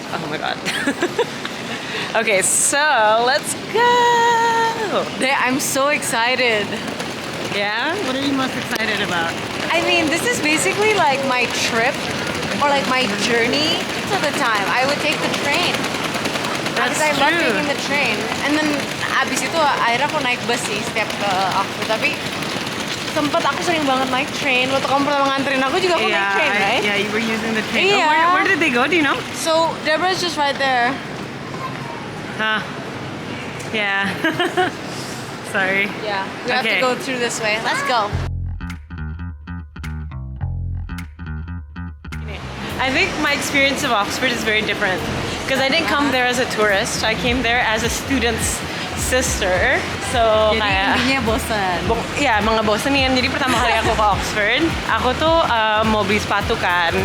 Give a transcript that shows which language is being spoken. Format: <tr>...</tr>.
<en>Oh my god. Okay, so let's go. I'm so excited. Yeah? What are you most excited about? I mean, this is basically like my trip or like my journey to the time. I would take the train. That's Because I love true. taking the train.</en> <id>And then abis itu akhirnya aku naik bus sih setiap ke Oxford. Tapi sempet aku sering banget naik train. Waktu kamu pertama nganterin aku juga aku naik train, right?</id> <en>Yeah, you were using the train. Yeah. Oh, where did they go? Do you know? So Deborah's just right there. Huh. Yeah. Sorry. Yeah. We have to Okay. go through this way. Let's go. I think my experience of Oxford is very different because I didn't come there as a tourist. I came there as a student's sister. So</en> <id>Jadi kayak intinya bosan. ya emang ngebosenin. Jadi pertama kali aku ke Oxford, aku tuh mau beli sepatu kan.</id>